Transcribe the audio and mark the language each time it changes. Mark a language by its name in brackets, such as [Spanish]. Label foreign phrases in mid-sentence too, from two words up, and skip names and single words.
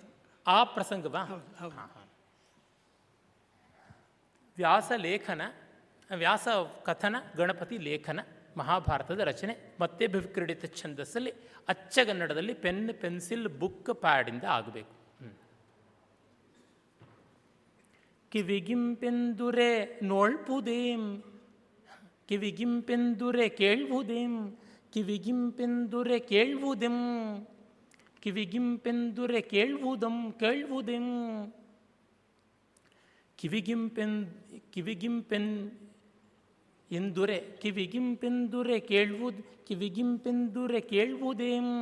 [Kannada] ಆ ಪ್ರಸಂಗವಾ? ವ್ಯಾಸ ಲೇಖನ, ವ್ಯಾಸ ಕಥನ, ಗಣಪತಿ ಲೇಖನ, ಮಹಾಭಾರತದ ರಚನೆ ಮತ್ತೆ ಭವಿಕ್ರೀಡಿತ ಛಂದಸ್ಸಲ್ಲಿ ಅಚ್ಚಗನ್ನಡದಲ್ಲಿ [English] pen, pencil, book, [Kannada] ಪ್ಯಾಡಿಂದ ಆಗಬೇಕು. ಕಿವಿಗಿಂಪೆಂದುರೆ ನೋಳ್ಪುದೇಂ, ಕಿವಿಗಿಂಪೆಂದುರೆ ಕೇಳ್ವುದೇಂ, ಕಿವಿಗಿಂಪೆಂದುರೆ ಕೇಳ್ವುದೆಂ, ಕಿವಿಗಿಂಪೆಂದುರೆ ಕೇಳ್ವುದಂ ಕೇಳ್ವುದೆಂ, ಕಿವಿಗಿಂಪೆನ್ ಎಂದುರೆ ಕಿವಿಗಿಂಪೆಂದುರೆ ಕೇಳ್ವುದು, ಕಿವಿಗಿಂಪೆಂದುರೆ ಕೇಳ್ವುದೇಂ,